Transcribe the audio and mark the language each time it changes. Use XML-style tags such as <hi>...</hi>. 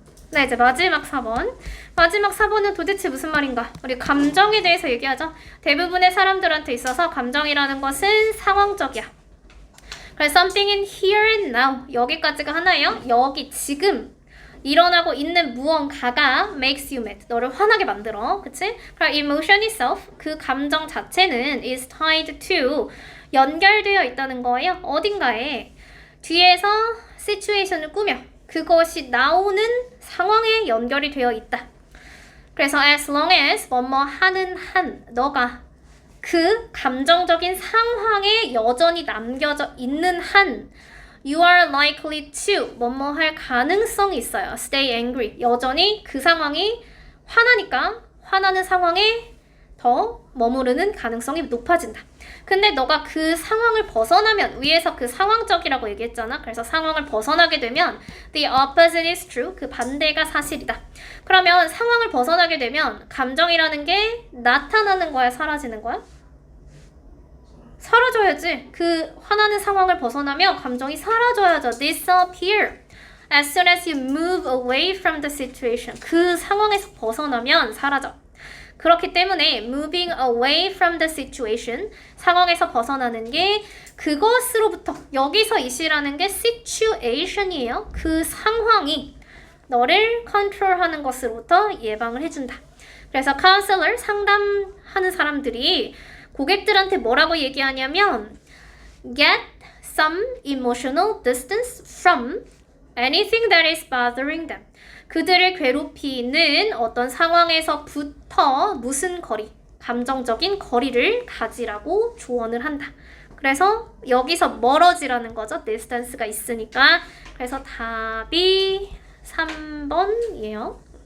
<ko>네, 이제 마지막 4번. 마지막 4번은 도대체 무슨 말인가? 우리 감정에 대해서 얘기하죠. 대부분의 사람들한테 있어서 감정이라는 것은 상황적이야.</ko> <en>그래서 something in here and now.</en> <ko>여기까지가 하나예요. 여기 지금 일어나고 있는 무언가가</ko> <en>makes you mad.</en> <ko>너를 화나게 만들어. 그치? 그럼</ko> <en>emotion itself,</en> <ko>그 감정 자체는</ko> <en>is tied to,</en> <ko>연결되어 있다는 거예요. 어딘가에. 뒤에서 situation을 꾸며 그것이 나오는 상황에 연결이 되어 있다. 그래서 as long as 뭐뭐 하는 한 너가 그 감정적인 상황에 여전히 남겨져 있는 한</ko> <en>you are likely to</en> <ko>뭐뭐 할 가능성이 있어요.</ko> <en>stay angry.</en> <ko>여전히 그 상황이 화나니까 화나는 상황에 더 머무르는 가능성이 높아진다. 근데 너가 그 상황을 벗어나면 위에서 그 상황적이라고 얘기했잖아. 그래서 상황을 벗어나게 되면</ko> <en>the opposite is true.</en> <ko>그 반대가 사실이다. 그러면 상황을 벗어나게 되면 감정이라는 게 나타나는 거야? 사라지는 거야? 사라져야지. 그 화나는 상황을 벗어나면 감정이 사라져야죠.</ko> <en>disappear. As soon as you move away from the situation.</en> <ko>그 상황에서 벗어나면 사라져. 그렇기 때문에</ko> <en>moving away from the situation,</en> <ko>상황에서 벗어나는 게 그것으로부터, 여기서 이시라는 게 situation이에요. 그 상황이 너를 컨트롤하는 것으로부터 예방을 해준다.</ko> <en>그래서 counselor,</en> <ko>상담하는 사람들이 고객들한테 뭐라고 얘기하냐면</ko> <en>get some emotional distance from anything that is bothering them.</en> <ko>그들을 괴롭히는 어떤 상황에서부터 무슨 거리, 감정적인 거리를 가지라고 조언을 한다. 그래서 여기서 멀어지라는 거죠. 디스턴스가 있으니까. 그래서 답이 3번이에요.</ko>